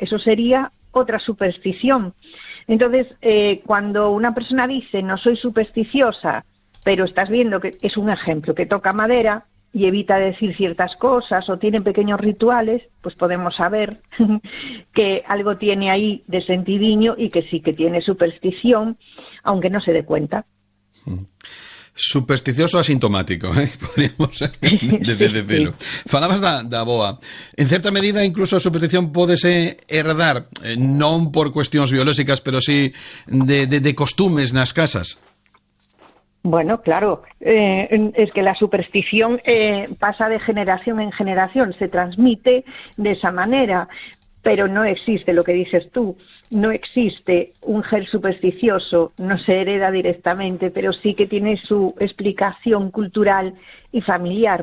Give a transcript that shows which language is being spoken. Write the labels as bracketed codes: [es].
[es] Eso sería otra superstición. Entonces, cuando una persona dice no soy supersticiosa, pero estás viendo que es un ejemplo, que toca madera y evita decir ciertas cosas o tiene pequeños rituales, pues podemos saber que algo tiene ahí de sentidiño y que sí que tiene superstición, aunque no se dé cuenta. Supersticioso asintomático, podríamos decir. [gl] De Falabas da boa. [es] En cierta medida, incluso [gl] a superstición pódese herdar, non por cuestións biolóxicas, pero sí de costumes nas casas. [es] Bueno, claro, es que la superstición pasa de generación en generación, se transmite de esa manera, pero no existe lo que dices tú, no existe un gen supersticioso, no se hereda directamente, pero sí que tiene su explicación cultural y familiar.